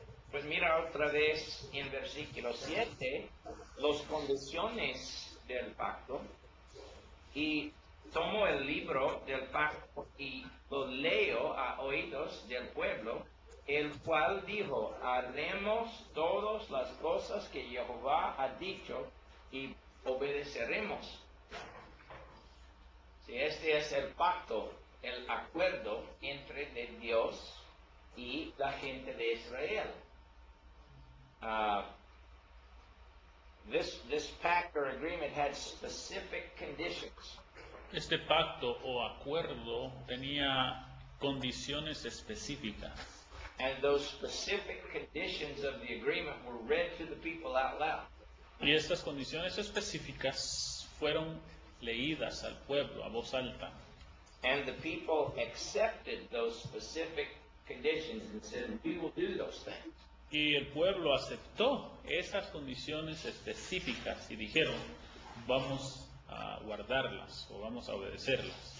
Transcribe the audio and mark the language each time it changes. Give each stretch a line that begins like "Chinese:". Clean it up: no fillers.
Spanish: Pues mira otra vez en versículo 7, las condiciones del pacto, y tomo el libro del pacto y lo leo a oídos del pueblo, el cual dijo: haremos todas las cosas que Jehová ha dicho y obedeceremos. Si este es el pacto, el acuerdo entre Dios y la gente de Israel.
English: this pact or agreement had specific conditions.
Spanish: Este pacto o acuerdo tenía condiciones específicas.
English: And those specific conditions of the agreement were read to the people out loud.
Spanish: Y estas condiciones específicas fueron leídas al pueblo a voz alta.
English: And the people accepted those specific conditions and said, we will do those things.
Spanish: Y el pueblo aceptó esas condiciones específicas y dijeron, vamos a guardarlas o vamos a obedecerlas.